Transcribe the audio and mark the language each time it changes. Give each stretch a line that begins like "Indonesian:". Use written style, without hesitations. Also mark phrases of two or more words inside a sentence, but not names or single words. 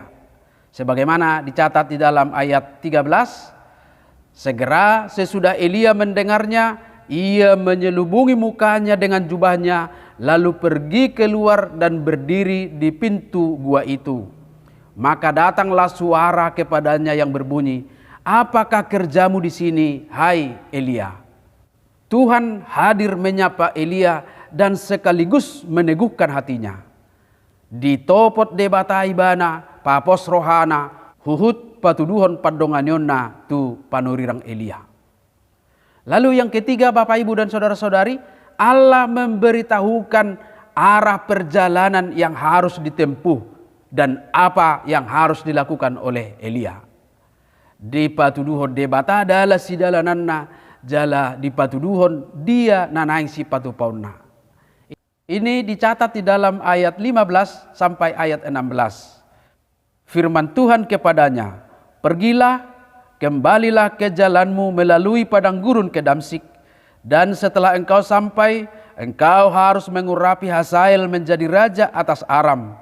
Indonesian: Sebagaimana dicatat di dalam ayat 13, segera sesudah Elia mendengarnya, ia menyelubungi mukanya dengan jubahnya, lalu pergi keluar dan berdiri di pintu gua itu. Maka datanglah suara kepadanya yang berbunyi, "Apakah kerjamu di sini, hai Elia?" Tuhan hadir menyapa Elia dan sekaligus meneguhkan hatinya.
Batak Toba: Di topot debatai bana, papos rohana, huhut patuduhon padonganyonna tu panurirang Elia.
Indonesian: Lalu yang ketiga, Bapak, Ibu, dan saudara-saudari, Allah memberitahukan arah perjalanan yang harus ditempuh dan apa yang harus dilakukan oleh Elia.
Batak Toba: Di patuduhon debata adalah sidalananna jala di patuduhon dia nanaing si patupauna.
Indonesian: Ini dicatat di dalam ayat 15 sampai ayat 16. Firman Tuhan kepadanya, "Pergilah, kembalilah ke jalanmu melalui padang gurun ke Damsyik, dan setelah engkau sampai, engkau harus mengurapi Hazael menjadi raja atas Aram.